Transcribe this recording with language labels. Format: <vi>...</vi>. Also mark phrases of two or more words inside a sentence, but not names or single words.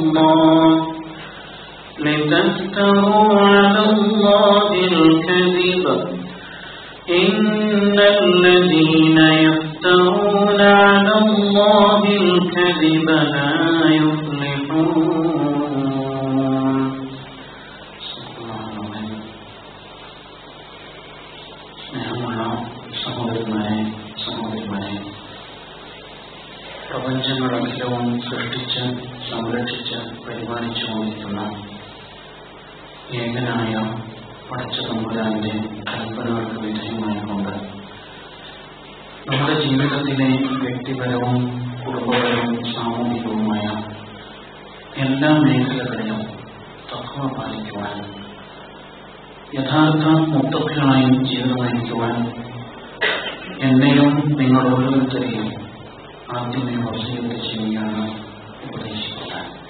<ar>الله الكذب إن الذين يفترون على الله الكذب لا يفلحون.</ar> <ml>സ്നേഹമുള്ള സഹോദരന്മാരെ സഹോദരിമാരെ, പ്രപഞ്ചങ്ങളഖിലവും സൃഷ്ടിച്ച് സംരക്ഷിച്ച് പരിപാലിച്ചു കൊണ്ടിരിക്കുന്ന ഏകനായ പടച്ച തമ്പുരാന്റെ കൽപ്പനകൾക്ക് വിധേയമായിക്കൊണ്ട് നമ്മുടെ ജീവിതത്തിലെ വ്യക്തിപരവും കുടുംബപരവും സാമൂഹികവുമായ എല്ലാ മേഖലകളിലും തഖ്വ പാലിക്കുവാൻ, യഥാർത്ഥ മുത്തഖികളായി ജീവിതം നയിക്കുവാൻ എന്നെയും നിങ്ങൾ ഓരോരുത്തരെയും ആദ്യമേ വസിയത്ത് ചെയ്യുകയാണ് ഉപദേശിക്കുന്നത്.</ml>